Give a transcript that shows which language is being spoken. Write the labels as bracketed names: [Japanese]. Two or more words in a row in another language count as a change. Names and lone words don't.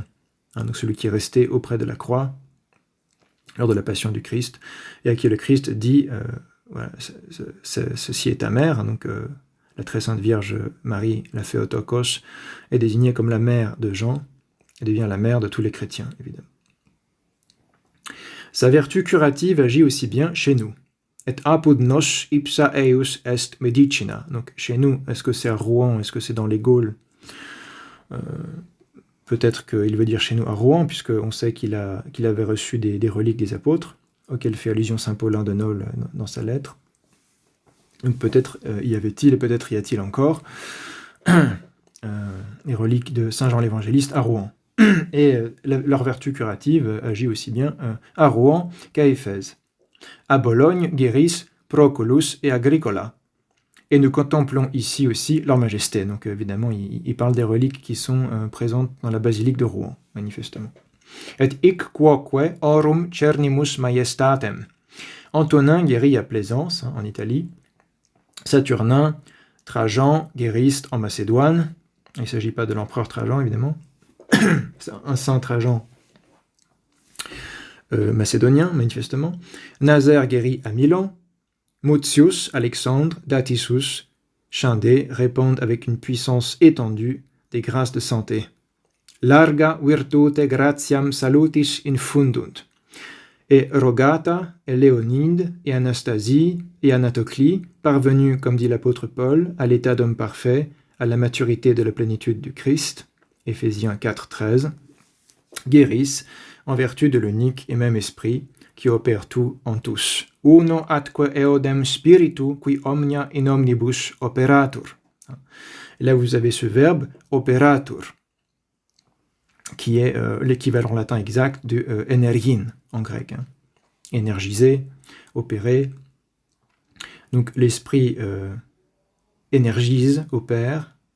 [French] Donc celui qui est resté auprès de la croix lors de la passion du Christ, et à qui le Christ dit voilà, ceci est ta mère. Donc la très sainte Vierge Marie, la Théotokos, est désignée comme la mère de Jean, et devient la mère de tous les chrétiens, évidemment. Sa vertu curative agit aussi bien chez nous. [Latin] Et apud nos ipsa eius est medicina. [French] Donc chez nous, est-ce que c'est à Rouen, est-ce que c'est dans les Gaules Peut-être qu'il veut dire chez nous à Rouen, puisqu'on sait qu'il avait reçu des reliques des apôtres, auxquelles fait allusion saint Paulin de Nole dans sa lettre. Donc peut-être y avait-il, et peut-être y a-t-il encore, les reliques de saint Jean l'évangéliste à Rouen. Et leur vertu curative agit aussi bien à Rouen qu'à Éphèse. À Bologne guérissent Proculus et Agricola. Et nous contemplons ici aussi leur majesté. Donc évidemment, il parle des reliques qui sont présentes dans la basilique de Rouen, manifestement. [Latin] Et hic quoque aurum cernimus majestatem. [French] Antonin guérit à Plaisance, en Italie. Saturnin, Trajan guérissent en Macédoine. Il ne s'agit pas de l'empereur Trajan, évidemment. C'est un saint Trajan macédonien, manifestement. Nazaire guérit à Milan. Mutius, Alexandre, Datissus, Chindé répondent avec une puissance étendue des grâces de santé. [Latin] Larga virtute gratiam salutis infundunt. [French] Et Rogata, et Léonide, et Anastasie, et Anatoclie, parvenus, comme dit l'apôtre Paul, à l'état d'homme parfait, à la maturité de la plénitude du Christ, Éphésiens 4, 13, guérissent en vertu de l'unique et même esprit qui opère tout en tous. [Latin] Uno atque eodem spiritu qui omnia in omnibus operatur. [French] Et là, vous avez ce verbe operatur, qui est l'équivalent latin exact de energin en grec. Énergiser, opérer. Donc l'esprit énergise, opère.